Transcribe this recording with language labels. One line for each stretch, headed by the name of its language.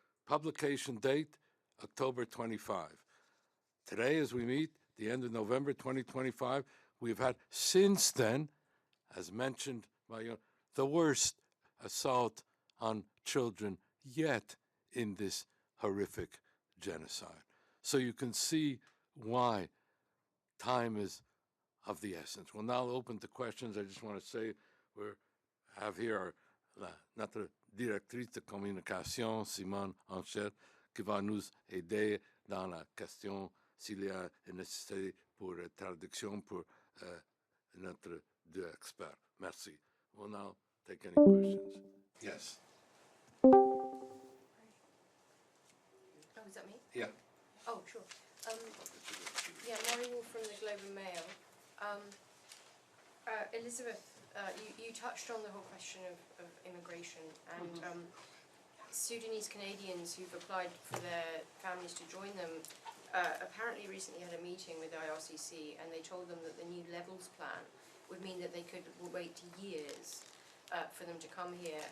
English: Publication date, October 25. Today, as we meet, the end of November 2025, we've had since then, as mentioned by you, the worst assault on children yet in this horrific genocide. So you can see why time is of the essence. We'll now open to questions. I just want to say we have here
French: notre directrice de communication, Simone Anchette, qui va nous aider dans la question s'il y a une nécessité pour traduction pour notre deux experts. Merci.
English: We'll now take any questions. Yes. Oh, is that me? Yeah. Oh, sure. Yeah, Mary Wolf from the Globe and Mail. Elizabeth, you touched on the whole question of immigration and Sudanese Canadians who've applied for their families to join them apparently recently had a meeting with the IRCC and they told them that the new levels plan would mean that they could wait years for them to come here.